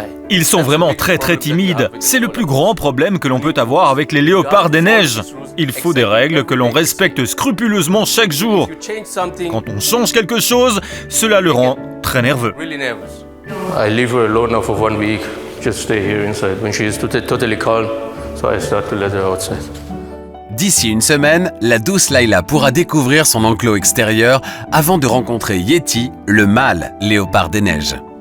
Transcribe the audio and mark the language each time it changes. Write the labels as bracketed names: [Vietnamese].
[French] Ils sont vraiment très timides. C'est le plus grand problème que l'on peut avoir avec les léopards des neiges. Il faut des règles que l'on respecte scrupuleusement chaque jour. Quand on change quelque chose, cela le rend très nerveux. [English] I leave her alone now for 1 week. Just stay here inside. When she is totally calm, so I start to let her outside. [French] D'ici une semaine, la douce Layla pourra découvrir son enclos extérieur avant de rencontrer Yeti, le mâle léopard des neiges.